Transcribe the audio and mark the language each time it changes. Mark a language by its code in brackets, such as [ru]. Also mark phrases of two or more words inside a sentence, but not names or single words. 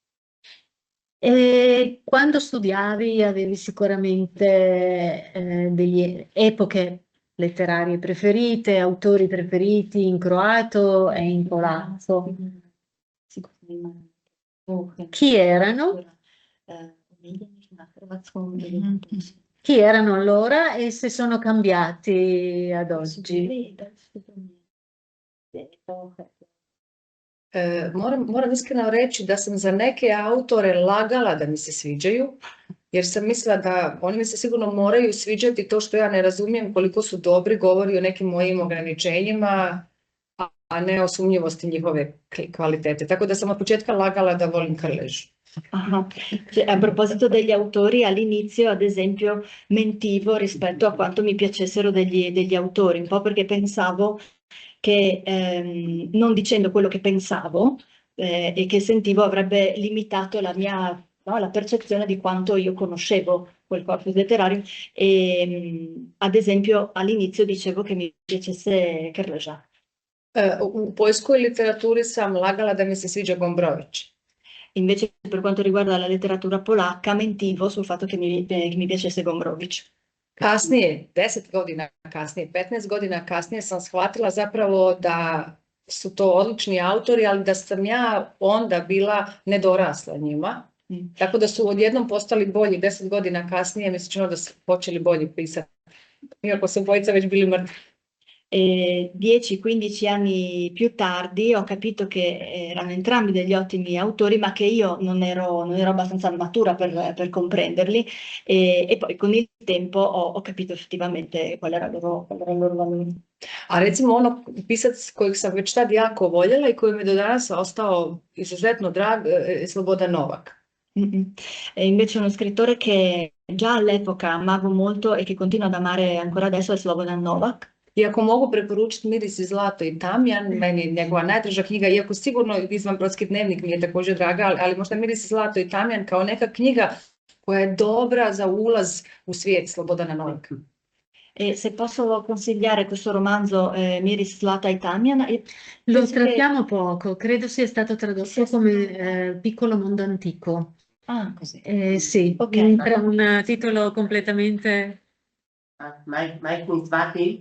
[it] E quando studiavi avevi sicuramente delle epoche letterarie preferite, autori preferiti in croato e in polacco. Chi erano? Chi erano allora e se sono cambiati ad oggi? [hr] Moram iskreno reći da sam za neke autore lagala da mi se sviđaju, jer sam mislila da oni mi se sigurno moraju sviđati, to što ja ne razumijem koliko su dobri govori o nekim mojim ograničenjima, a ne o sumnjivosti njihove kvalitete. Tako da sam od početka lagala da volim Krležu. [it] A proposito degli autori, all'inizio ad esempio mentivo rispetto a quanto mi piacessero degli autori, un po' perché pensavo che non dicendo quello che pensavo e che sentivo avrebbe limitato la percezione di quanto io conoscevo quel corpus letterario e ad esempio all'inizio dicevo che mi piacesse Krleža. [hr] U poljskoj literaturi sam lagala da mi se sviđa Gombrowicz. [it] Invece per quanto riguarda la letteratura polacca mentivo sul fatto che mi piacesse Gombrowicz. [hr] Kasnije, 10 godina kasnije, 15 godina kasnije sam shvatila zapravo da su to odlični autori, ali da sam ja onda bila nedorasla njima. Tako da su odjednom postali bolji 10 godina kasnije, mi se činilo da su počeli bolji pisati. Iako su obojica već bili mrtvi. [it] 10-15 anni più tardi ho capito che erano entrambi degli ottimi autori, ma che io non ero abbastanza matura per comprenderli e poi con il tempo ho capito effettivamente qual era il loro valore. [hr] A recimo pisac kojeg sam već tad jako voljela i koji mi do danas ostao izuzetno drag je Slobodan Novak. [it] E invece uno scrittore che già all'epoca amavo molto e che continuo ad amare ancora adesso è Slobodan Novak. [hr] I ako mogu preporučiti Miris i zlato i tamjan, meni je njegova najdraža knjiga, iako sigurno Izvanbrodski dnevnik mi je također draga, ali možda Miris i zlato i tamjan kao neka knjiga koja je dobra za ulaz u svijet Slobodana Novaka. [it] E se posso consigliare questo romanzo Miris, Zlata e Tamjan. Lo trattiamo poco, credo sia stato tradotto come Piccolo mondo antico. Ah, così. Sì, okay. Un titolo completamente... Mike Mizrahi?